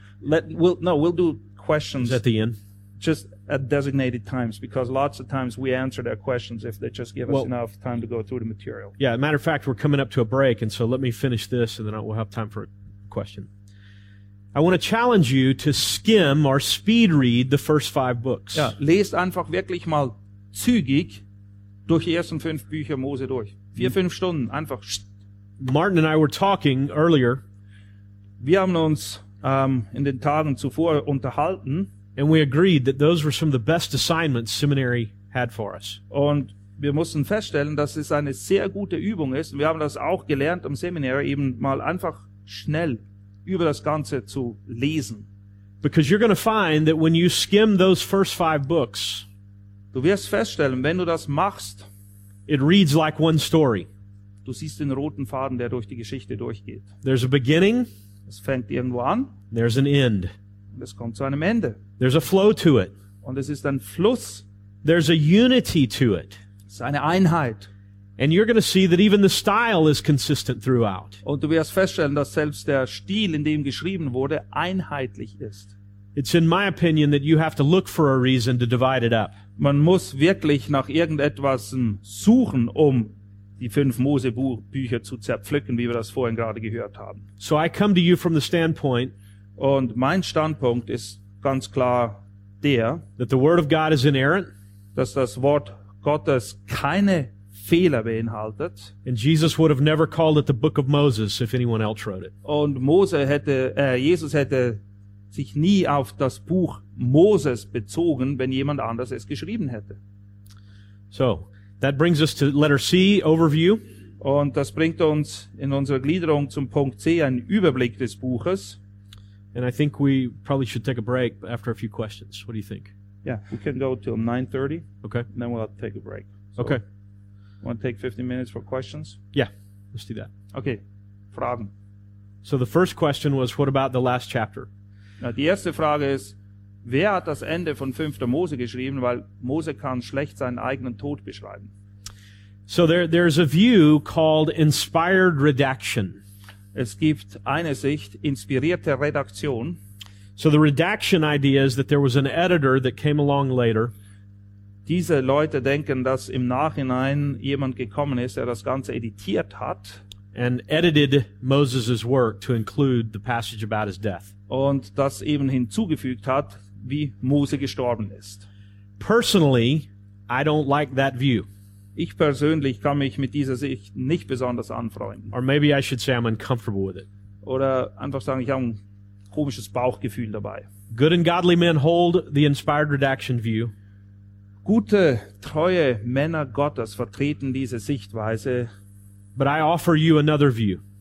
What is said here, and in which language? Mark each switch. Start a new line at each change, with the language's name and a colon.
English: We'll do questions. Is that the end? Just at designated times, because lots of times we answer their questions if they just give us enough time to go through the material. Yeah, matter of fact, we're coming up to a break, and so let me finish this, and then we'll have time for a question. I want to challenge you to skim or speed read the first five books.
German: Ja, lest einfach wirklich mal zügig durch die ersten fünf Bücher Mose durch. Vier, fünf Stunden, einfach.
English: Martin and I were talking earlier.
German: Wir haben uns in den Tagen zuvor unterhalten.
English: And we agreed that those were some of the best assignments seminary had for us.
German: Und wir mussten feststellen, dass es eine sehr gute Übung ist. Wir haben das auch gelernt im Seminar, eben mal einfach schnell über das Ganze zu lesen.
English: Because you're going to find that when you skim those first five books,
German: du wirst feststellen, wenn du das machst,
English: it reads like one story.
German: Du siehst den roten Faden, der durch die Geschichte durchgeht.
English: There's a beginning.
German: Es fängt irgendwo an.
English: There's an end.
German: Und es kommt zu einem Ende.
English: There's a flow to it.
German: Und es ist ein Fluss.
English: There's a unity to it.
German: Es ist eine Einheit.
English: And you're going to see that even the style is consistent throughout.
German: Und du wirst feststellen, dass selbst der Stil, in dem geschrieben wurde, einheitlich ist.
English: It's in my opinion that you have to look for a reason to divide it up.
German: Man muss wirklich nach irgendetwas suchen, um die fünf Mosebücher zu zerpflücken, wie wir das vorhin gerade gehört haben.
English: So I come to you from the standpoint.
German: Und mein Standpunkt ist ganz klar der,
English: that the word of God is inerrant,
German: dass das Wort Gottes keine Fehler beinhaltet.
English: And Jesus would have never called it the book of Moses if anyone else wrote it.
German: Und Jesus hätte sich nie auf das Buch Moses bezogen, wenn jemand anders es geschrieben hätte.
English: So, that brings us to letter C, overview.
German: Und das bringt uns in unserer Gliederung zum Punkt C, ein Überblick des Buches.
English: And I think we probably should take a break after a few questions. What do you think? Yeah, we can go till 9:30. Okay. And then we'll have to take a break. So okay. Want to take 15 minutes for questions? Yeah, let's do that.
German: Okay, Fragen.
English: So the first question was, what about the last chapter?
German: Na, die erste Frage ist, wer hat das Ende von 5. Mose geschrieben? Weil Mose kann schlecht seinen eigenen Tod beschreiben.
English: So there's a view called inspired redaction.
German: Es gibt eine Sicht, inspirierte Redaction.
English: So the redaction idea is that there was an editor that came along later.
German: Diese Leute denken, dass im Nachhinein jemand gekommen ist, der das Ganze editiert hat.
English: And edited Moses' work to include the passage about his death.
German: Und das eben hinzugefügt hat, wie Mose gestorben ist.
English: Personally, I don't like that view.
German: Ich persönlich kann mich mit dieser Sicht nicht besonders anfreunden.
English: Or maybe I should say I'm uncomfortable with it.
German: Oder einfach sagen, ich habe ein komisches Bauchgefühl dabei.
English: Good and godly men hold the inspired redaction view.
German: Gute, treue Männer Gottes vertreten diese Sichtweise.
English: But I offer you another view.